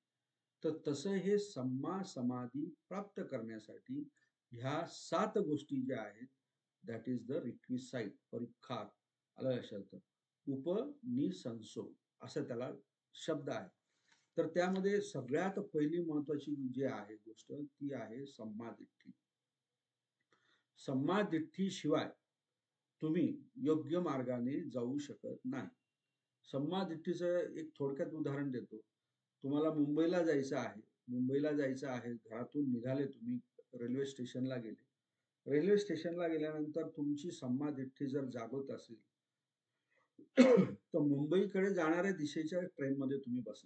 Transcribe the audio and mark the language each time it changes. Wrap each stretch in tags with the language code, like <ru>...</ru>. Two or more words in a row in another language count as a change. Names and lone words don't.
<mr>तर तसं हे</mr> <pi>सम्मा समाधी</pi> <mr>प्राप्त करण्यासाठी ह्या 7 गोष्टी ज्या आहेत</mr> <en>that is the requisite,</en> <mr>परिखार. आलं लक्षात? उपनिसंसो असं त्याला शब्द आहे. तर त्यामध्ये सगळ्यात पहिली महत्वाची जी आहे गोष्ट ती आहे</mr> <pi>सम्मा दिठ्ठी. सम्मा दिठ्ठी</pi> <mr>शिवाय तुम्ही योग्य मार्गाने जाऊ शकत नाही.</mr> <pi>सम्मा दिठ्ठीचं</pi> <mr>एक थोडक्यात उदाहरण देतो. तुम्हाला मुंबईला जायचं आहे, घरातून निघाले, तुम्ही</mr> <en>railway station</en> <mr>गेले.</mr> <en>railway station</en> <mr>गेल्यानंतर तुमची</mr> <pi>सम्मा दिठ्ठी</pi> <mr>जर जागृत असेल तर मुंबईकडे जाणाऱ्या दिशेच्या ट्रेनमध्ये तुम्ही बसणार.</mr>